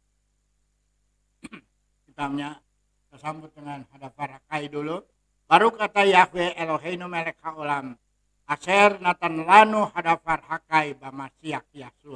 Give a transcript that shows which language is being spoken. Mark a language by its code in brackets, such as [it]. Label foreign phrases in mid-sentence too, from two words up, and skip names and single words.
[id] Kita sambut dengan [he] הדבר החי [id] dulu. [he] ברוך אתה יהוה אלוהינו מלך העולם, אשר נתן לנו הדבר החי במשיח ישוע.